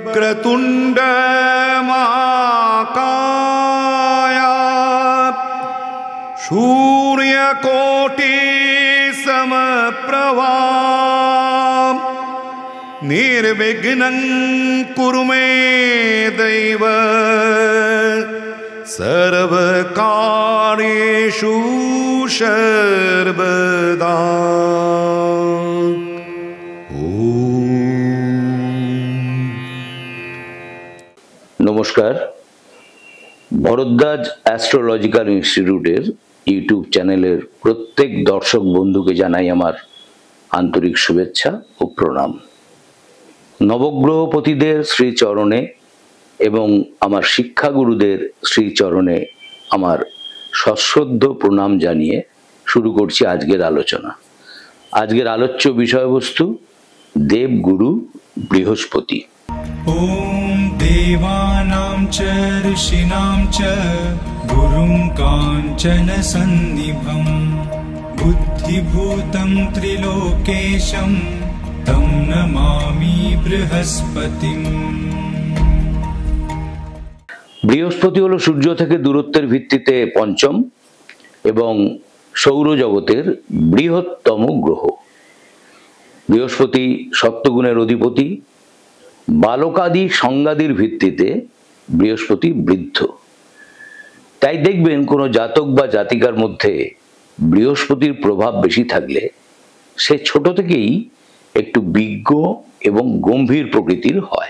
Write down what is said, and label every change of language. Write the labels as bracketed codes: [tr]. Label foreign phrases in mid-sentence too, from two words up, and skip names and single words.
[sa] वक्रतुण्ड महाकाय सूर्यकोटि समप्रभा निर्विघ्नं कुरु मे दैव सर्वकार्येषु सर्वदा। [bn] নমস্কার, ভরদ্বাজ অ্যাস্ট্রোলজিক্যাল ইনস্টিটিউটের ইউটিউব চ্যানেলের প্রত্যেক দর্শক বন্ধুকে জানাই আমার আন্তরিক শুভেচ্ছা ও প্রণাম। নবগ্রহপতিদের শ্রীচরণে এবং আমার শিক্ষাগুরুদের শ্রীচরণে আমার সশ্রদ্ধ প্রণাম জানিয়ে শুরু করছি আজকের আলোচনা। আজকের আলোচ্য বিষয়বস্তু দেবগুরু বৃহস্পতি। [sa] ओम देवानां च ऋषीणां च गुरुं काञ्चन सन्निभं बुद्धिभूतं त्रिलोकेशं तं नमामि बृहस्पतिम्। [bn] বৃহস্পতি হলো সূর্য থেকে দূরত্বের ভিত্তিতে পঞ্চম এবং সৌরজগতের বৃহত্তম গ্রহ। বৃহস্পতি সপ্তগুণের অধিপতি। বালকাদি সংজ্ঞাদির ভিত্তিতে বৃহস্পতি বৃদ্ধ। তাই দেখবেন কোনো জাতক বা জাতিকার মধ্যে বৃহস্পতির প্রভাব বেশি থাকলে সে ছোট থেকেই একটু বিজ্ঞ এবং গম্ভীর প্রকৃতির হয়।